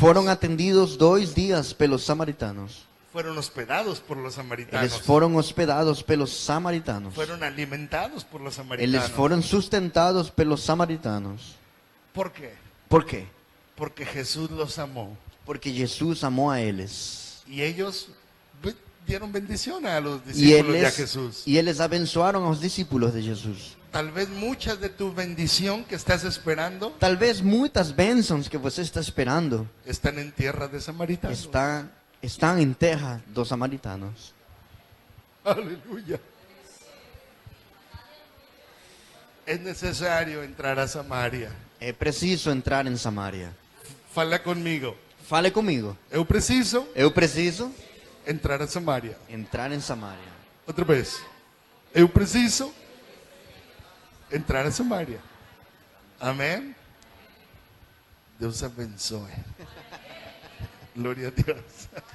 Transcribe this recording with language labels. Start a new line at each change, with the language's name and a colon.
Portuguese: foram atendidos 2 dias pelos samaritanos.
Spanish: Fueron hospedados por los samaritanos.
Portuguese: Eles foram hospedados pelos samaritanos.
Spanish: Fueron alimentados por los samaritanos.
Portuguese: foram sustentados pelos samaritanos.
Spanish: ¿Por qué?
Portuguese: Por quê?
Spanish: Porque Jesús los amó.
Portuguese: Porque Jesus amou a eles.
Spanish: Y ellos dieron bendición a los
Portuguese: E
Spanish: discípulos de
Portuguese: eles,
Spanish: Jesús.
Portuguese: e eles abençoaram aos discípulos de Jesus.
Spanish: Tal vez muchas de tu bendición que estás esperando
Portuguese: Talvez muitas bênçãos que você está esperando
Spanish: están en tierra de samaritanos.
Portuguese: estão em terra dos samaritanos.
Spanish: Aleluya. Es necesario entrar a Samaria.
Portuguese: É preciso entrar em Samaria. Fala
Spanish: conmigo.
Portuguese: Fale comigo. Eu preciso Eu preciso entrar a Samaria. entrar em Samaria. Outra vez. Eu preciso entrar a Samaria. Amém? Deus abençoe. Glória a Deus.